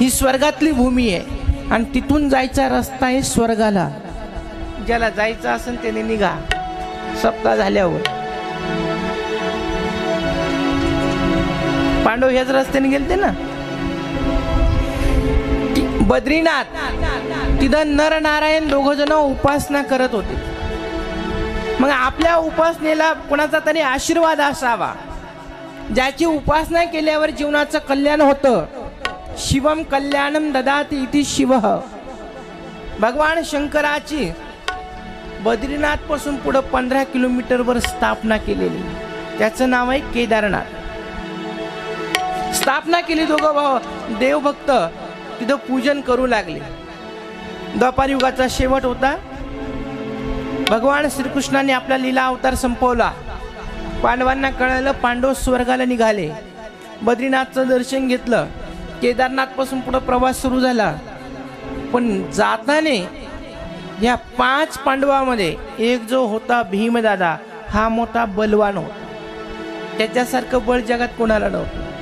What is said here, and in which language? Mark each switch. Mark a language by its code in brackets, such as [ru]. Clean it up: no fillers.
[mr] ही स्वर्गातली भूमी आहे आणि तिथून जायचा रस्ता आहे स्वर्गाला। ज्याला जायचं असेल त्याने निघा सप्ताह झाल्यावर। पांडव ह्याच रस्त्याने गेलते ना बद्रीनाथ। तिथं नर नारायण दोघ जण उपासना करत होते। मग आपल्या उपासनेला कोणाचा तरी आशीर्वाद असावा, ज्याची उपासना केल्यावर जीवनाचं कल्याण होतं। [sa] शिवम कल्याणम ददाति इति शिवः। [mr] भगवान शंकराची बद्रीनाथ पासून पुढे 15 किलोमीटर वर स्थापना केलेली, त्याचं नाव आहे केदारनाथ। स्थापना केली, दोघं भाऊ देवभक्त तिथं पूजन करू लागले। द्वापार युगाचा शेवट होता। भगवान श्रीकृष्णाने आपला लीला अवतार संपवला। पांडवांना कळलं, पांडव स्वर्गाला निघाले। बद्रीनाथचं दर्शन घेतलं, केदारनाथ पासून पुढे प्रवास सुरू झाला। पण जाताने या 5 पांडवामध्ये एक जो होता भीमदादा, हा मोठा बलवान होता, त्याच्यासारखं बळ जगात कोणाला नव्हतं।